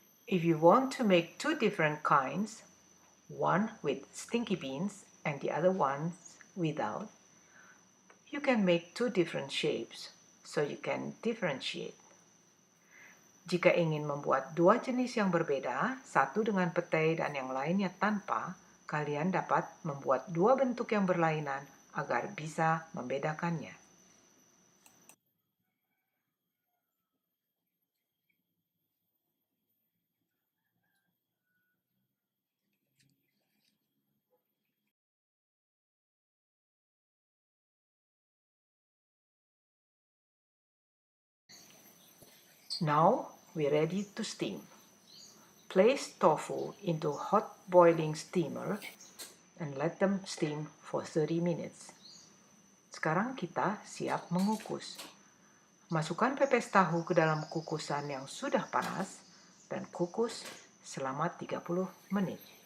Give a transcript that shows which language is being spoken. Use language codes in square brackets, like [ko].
[en] If you want to make 2 different kinds, one with stinky beans and the other ones without, you can make 2 different shapes, so you can differentiate. [id] Jika ingin membuat 2 jenis yang berbeda, satu dengan petai dan yang lainnya tanpa, kalian dapat membuat 2 bentuk yang berlainan agar bisa membedakannya. [en] Now we're ready to steam. Place tofu into hot boiling steamer and let them steam for 30 minutes. [id] Sekarang kita siap mengukus. Masukkan pepes tahu ke dalam kukusan yang sudah panas dan kukus selama 30 menit.